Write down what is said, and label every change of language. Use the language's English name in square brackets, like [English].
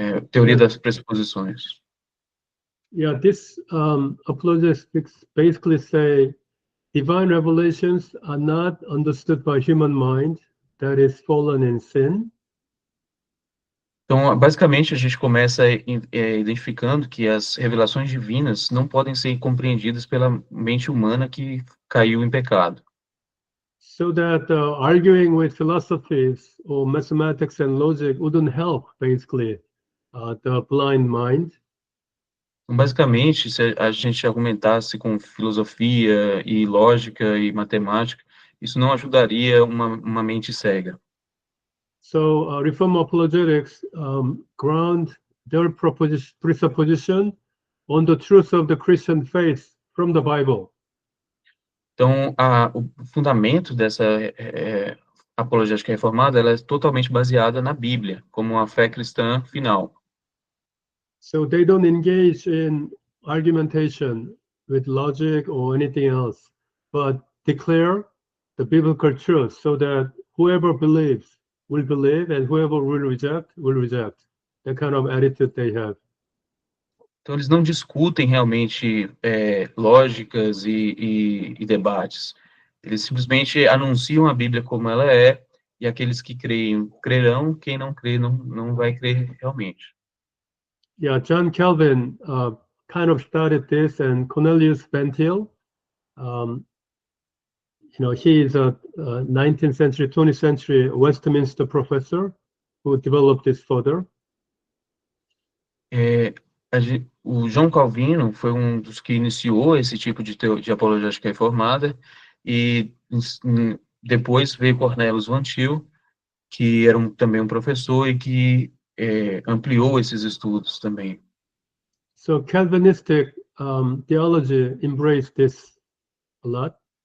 [Portuguese] Teoria das pressuposições. [English] Yeah, this apologetics basically say divine revelations are not understood by human mind that is fallen in sin. [Portuguese] Então, basicamente, a gente começa identificando que as revelações divinas não podem ser compreendidas pela mente humana que caiu em pecado. [English] So that arguing with philosophies or mathematics and logic wouldn't help, basically, the blind mind. [Portuguese] Então, basicamente, se a gente argumentasse com filosofia e lógica e matemática, isso não ajudaria uma mente cega. [English] So Reform apologetics ground their presupposition on the truth of the Christian faith from the Bible. [Portuguese] Então, o fundamento dessa apologética reformada, ela é totalmente baseada na Bíblia, como a fé cristã final. [English] So they don't engage in argumentation with logic or anything else, but declare the biblical truth so that whoever believes will believe and whoever will reject, will reject. The kind of attitude they have. [Portuguese] Então, eles não discutem realmente lógicas e debates. Eles simplesmente anunciam a Bíblia como ela é, e aqueles que creem, crerão, quem não crê, não vai crer realmente. [English] Yeah, John Calvin kind of started this, and Cornelius Van Til, he is a 19th century, 20th century Westminster professor who developed this further. [Portuguese] O João Calvino foi um dos que iniciou esse tipo de apologética reformada, e depois veio Cornelius Van Til, que era também um professor e que ampliou esses estudos também. [English] So Calvinistic theology embraced this a lot.